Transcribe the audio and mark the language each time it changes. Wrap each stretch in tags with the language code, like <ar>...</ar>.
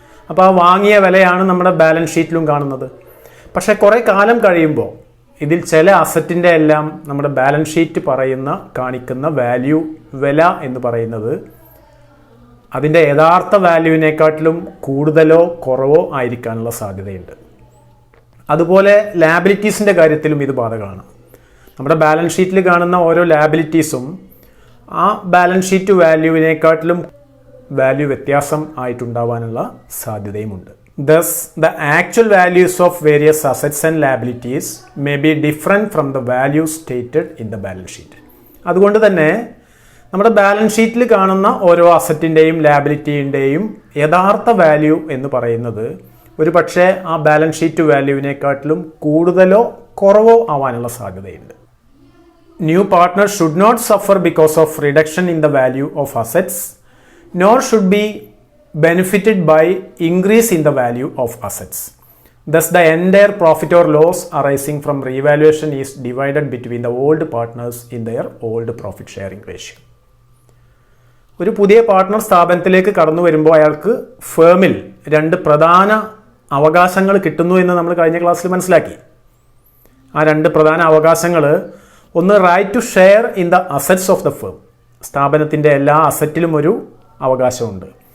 <ml>അപ്പോൾ ആ വാങ്ങിയ വിലയാണ് നമ്മുടെ ബാലൻസ് ഷീറ്റിലും കാണുന്നത്. പക്ഷേ കുറേ കാലം കഴിയുമ്പോൾ ഇതിൽ ചില അസറ്റിൻ്റെ എല്ലാം നമ്മുടെ ബാലൻസ് ഷീറ്റ് കാണിക്കുന്ന വില എന്ന് പറയുന്നത് അതിൻ്റെ യഥാർത്ഥ വാല്യൂവിനെക്കാട്ടിലും കൂടുതലോ കുറവോ ആയിരിക്കാനുള്ള സാധ്യതയുണ്ട്. അതുപോലെ ലയബിലിറ്റീസിൻ്റെ കാര്യത്തിലും ഇത് ബാധകമാണ്. നമ്മുടെ ബാലൻസ് ഷീറ്റിൽ കാണുന്ന ഓരോ ലയബിലിറ്റീസും ആ ബാലൻസ് ഷീറ്റ് വാല്യൂവിനെക്കാട്ടിലും വാല്യൂ വ്യത്യാസം ആയിട്ടുണ്ടാവാനുള്ള സാധ്യതയുമുണ്ട്.</ml> <en>Thus, the actual values of various assets and liabilities may be different from the values stated in the balance sheet.</en> <ml>അതുകൊണ്ട് തന്നെ നമ്മുടെ ബാലൻസ് ഷീറ്റിൽ കാണുന്ന ഓരോ അസറ്റിൻ്റെയും ലയബിലിറ്റിൻ്റെയും യഥാർത്ഥ വാല്യൂ എന്ന് പറയുന്നത് ഒരു പക്ഷേ ആ ബാലൻസ് ഷീറ്റ് വാല്യൂവിനെക്കാട്ടിലും കൂടുതലോ കുറവോ ആവാനുള്ള സാധ്യതയുണ്ട്.</ml> <en>New partners should not suffer because of reduction in the value of assets, nor should be benefited by increase in the value of assets. Thus, the entire profit or loss arising from revaluation is divided between the old partners in their old profit sharing ratio.</en> <ml>ഒരു പുതിയ partner സ്ഥാപനത്തിലേക്ക് കടന്നു വരുമ്പോൾ അയാൾക്ക് ഫേമിൽ രണ്ട് പ്രധാന അവകാശങ്ങൾ കിട്ടുന്നു എന്ന് നമ്മൾ കഴിഞ്ഞ ക്ലാസ്സിൽ മനസ്സിലാക്കി. ആ രണ്ട് പ്രധാന അവകാശങ്ങൾ, ഒന്ന്</ml> <en>right to share in the assets of the firm,</en> <ml>സ്ഥാപനത്തിൻ്റെ എല്ലാ അസറ്റിലും ഒരു അവകാശമുണ്ട്.</ml>